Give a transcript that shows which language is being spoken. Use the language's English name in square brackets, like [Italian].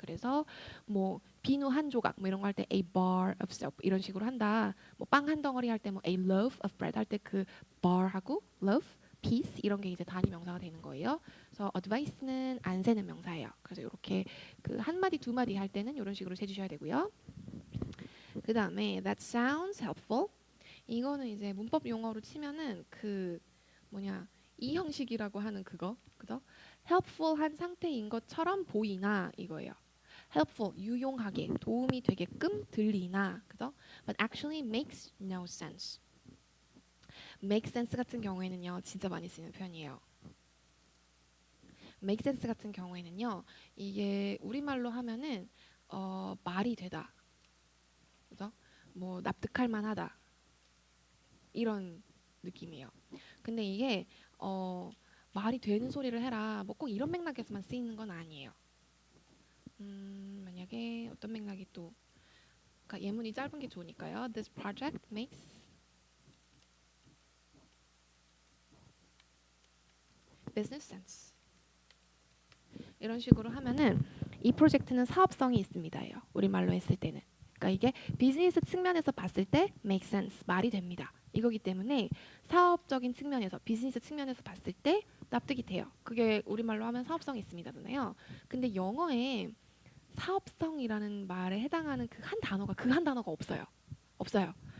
[Korean] 그래서 뭐 비누 한 조각 뭐 이런 거 할 때 a bar of soap 이런 식으로 한다. 뭐 빵 한 덩어리 할 때 뭐 a loaf of bread 할 때 그 bar하고 loaf, piece 이런 게 이제 단위 명사가 되는 거예요. 그래서 advice는 안 세는 명사예요. 그래서 이렇게 그 한 마디 두 마디 할 때는 이런 식으로 세주셔야 되고요. 그 다음에 [English] that sounds helpful. [Korean] 이거는 이제 문법 용어로 치면은 그 뭐냐 이 형식이라고 하는 그거 그죠? helpful한 상태인 것처럼 보이나 이거예요. helpful 유용하게 도움이 되게끔 들리나 그죠? [English] But actually makes no sense. [Korean] make sense 같은 경우에는요 진짜 많이 쓰는 표현이에요. make sense 같은 경우에는요 이게 우리말로 하면은 말이 되다 그죠? 뭐 납득할 만하다 이런 느낌이에요. 근데 이게 말이 되는 소리를 해라 뭐 꼭 이런 맥락에서만 쓰이는 건 아니에요. 만약에 어떤 맥락이 또 그러니까 예문이 짧은 게 좋으니까요. [English] This project makes business sense. [Korean] 이런 식으로 하면은 이 프로젝트는 사업성이 있습니다예요. 우리말로 했을 때는. 그러니까 이게 비즈니스 측면에서 봤을 때 make sense 말이 됩니다. 이거기 때문에 사업적인 측면에서 비즈니스 측면에서 봤을 때 납득이 돼요. 그게 우리말로 하면 사업성이 있습니다잖아요. 근데 영어에 사업성이라는 말에 해당하는 그 한 단어가 그 한 단어가 없어요. 없어요.